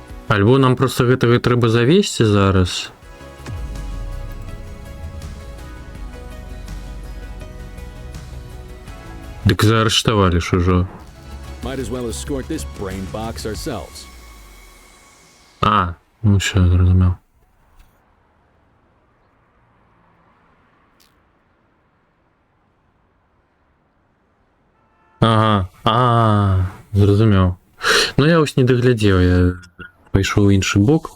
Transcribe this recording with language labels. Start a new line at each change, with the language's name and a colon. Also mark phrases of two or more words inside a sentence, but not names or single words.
Belarusian: Альбо нам просто гэтага трэба завесці зараз. Дык заарыштавалі ж ужо.
English: Might as well escort this brain box ourselves.
Ukrainian: А, ну все, зрозумів. Ага, зрозумів. Ну я ось не доглядів, я пайшов в інший бок.